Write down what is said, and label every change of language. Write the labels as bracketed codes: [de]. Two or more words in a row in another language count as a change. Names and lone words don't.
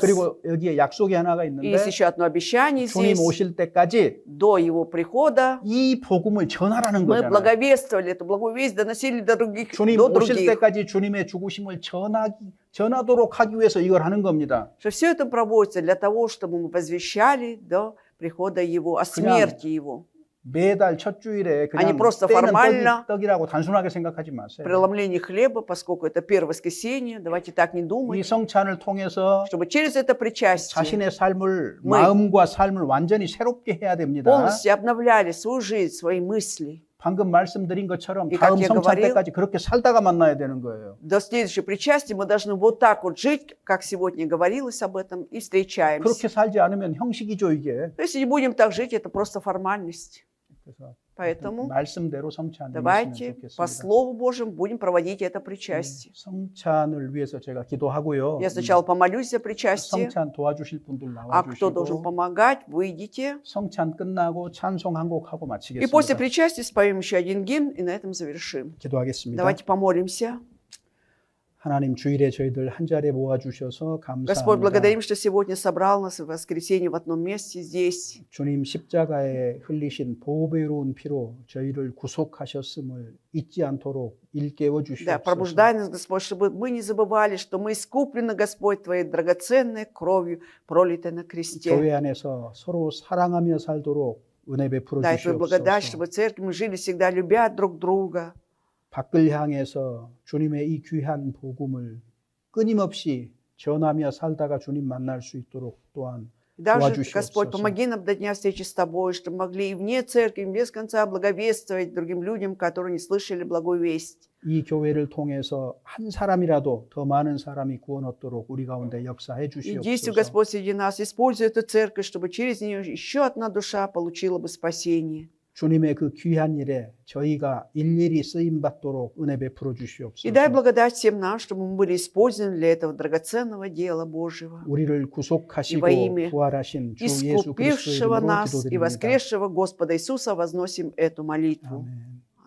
[ko] 그리고 여기에 약속이 하나가 [ru] И [ko] 있는데 [ru] есть еще одно обещание [ko] 주님 [ru] здесь. [ko] 오실 때까지 [ru] До Его прихода [ko] 이 복음을 전하라는 [ru] мы [ko] 거잖아요. [ru] благовествовали эту благую весть, доносили до других, [ko] 주님 [ru] до [ko] 오실 [ru] других. [ko] 때까지 주님의 죽으심을 전하도록 하기 위해서 이걸 하는 겁니다. [ru] Что все это проводится для того, чтобы мы возвещали до прихода Его, о смерти Его. [ko] 매달 첫 주일에 아니, 그냥 [ru] просто [ko] 때는 [ru] формально. [ko] 떡이라고 단순하게 생각하지 마세요. [ru] Преломление хлеба, поскольку это первое воскресенье, давайте так не [ko] 이 [ru] думать, [ko] 성찬을 통해서 [ru] чтобы через это причастие [ko] 자신의 삶을 [ru] Мы- [ko] 마음과 삶을 완전히 새롭게 해야 됩니다. [ru] полностью обновляли свою жизнь, свои мысли. [ko] 방금 말씀드린 것처럼 [ru] И [ko] 다음 [ru] как я [ko] 성찬 [ru] говорил, [ko] 때까지 그렇게 살다가 만나야 되는 거예요. [ru] До следующего причастия мы должны вот так вот жить, как сегодня говорилось об этом, и встречаемся. [ko] 그렇게 살지 않으면 형식이죠 이게. [ru] Если не будем так жить, это просто формальность. [ko] 그래서 [ru] Поэтому [ko] 말씀대로 성찬을 [ru] давайте [ko] 했으면 [ru] по [ko] 좋겠습니다. [ru] Слову Божьему будем проводить это причастие. [ko] 성찬을 위해서 제가 기도하고요. [ru] Я сначала помолюсь за причастие, [ko] 성찬 도와주실 분들 [ru] а кто должен [ko] 나와주시고 [ru] помогать, выйдите. [ko] 성찬 끝나고 찬송 한 곡 하고 [ru] И после [ko] 마치겠습니다. [ru] причастия споем еще один гимн, и на этом завершим. [ko] 기도하겠습니다. [ru] Давайте помолимся. [ko] 하나님 주일에 저희들 한 자리에 모아주셔서 [ru] Господь, [ko] 감사합니다. [ru] благодарим, что сегодня собрал нас в воскресенье в одном месте здесь. [ko] 주님 십자가에 흘리신 보배로운 피로 저희를 구속하셨음을 잊지 않도록 일깨워 [ru] Да, [ko] 주시옵소서. [ru] пробуждай нас, Господь, чтобы мы не забывали, что мы искуплены, Господь, Твоей драгоценной кровью, пролитой на кресте. [ko] 교회 안에서 서로 사랑하며 살도록 은혜 베풀어 [ru] Дай Твою благодать, [ko] 주시옵소서. [ru] чтобы в церкви мы жили всегда, любя друг друга. [ko] 밖을 향해서 주님의 이 귀한 복음을 끊임없이 전하며 살다가 주님 만날 수 있도록 또한 [ru] И даже, [ko] 도와주시옵소서. [ru] Господь, помоги нам до дня встречи с Тобой, чтобы могли и вне церкви, без конца благовествовать другим людям, которые не слышали благую весть. [ko] 이 교회를 통해서 한 사람이라도 더 많은 사람이 구원 얻도록 우리 가운데 역사해 [ru] И действуй, [ko] 주시옵소서. [ru] Господь, среди нас, используй эту церковь, чтобы через нее еще одна душа получила бы спасение. [ko] 주님의 그 귀한 일에 저희가 일일이 쓰임 받도록 은혜 베풀어 [ru] И дай [ko] 주시옵소서. [ru] благодать всем нам, чтобы мы были использованы для этого драгоценного дела Божьего. [ko] 우리를 [ru] И [ko] 구속하시고 [ru] во имя [ko] 부활하신 주 예수 그리스도의 [ru] искупившего [ko] 이름으로 [ru] нас и [ko] 기도드립니다. [ru] воскресшего Господа Иисуса возносим эту молитву. [ko] 아멘.